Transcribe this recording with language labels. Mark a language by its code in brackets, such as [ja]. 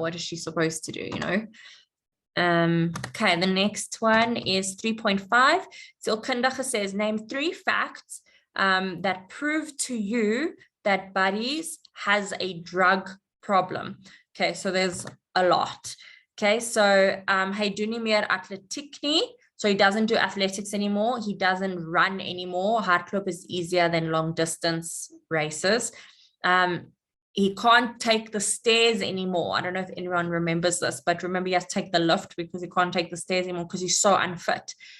[en] What is she supposed to do, Okay, the next one is 3.5. Sielkundige says, name 3 facts that prove to you that Buddies has a drug problem. Okay, so there's a lot. [af] Okay, so hy doen nie meer atletiek nie. [en] So he doesn't do athletics anymore. He doesn't run anymore. Hardloop is easier than long distance races. He can't take the stairs anymore. I don't know if anyone remembers this, but remember he has to take the lift because he can't take the stairs anymore because he's so unfit.